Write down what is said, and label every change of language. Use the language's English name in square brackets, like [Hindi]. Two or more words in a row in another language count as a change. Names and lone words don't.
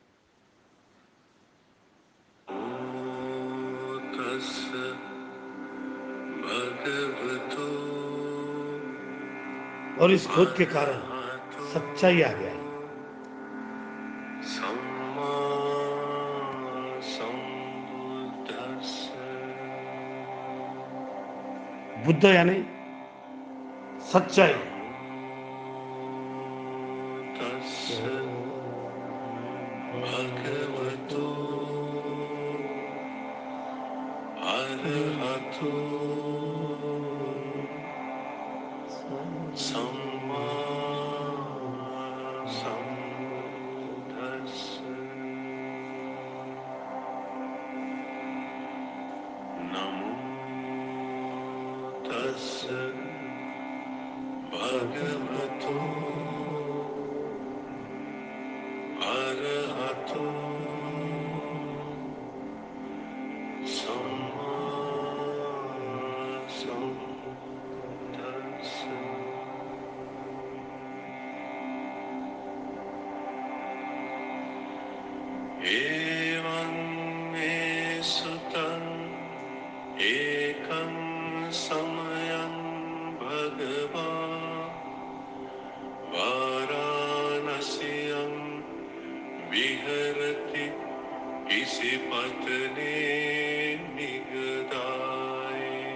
[Hindi] और इस खोज के कारण सच्चाई आ गया। बुद्ध यानी सच्चाई। [Pali] भगवतो अरहतो सम्मा सम्बुद्धस्स। नमो तस्स भगवतो अरहतो सम्मा सम्बुद्धस्स। एवं मे सुतं एकं समयं भगवान् वाराणस्यां विहरति इसिपत्ने निगदाय।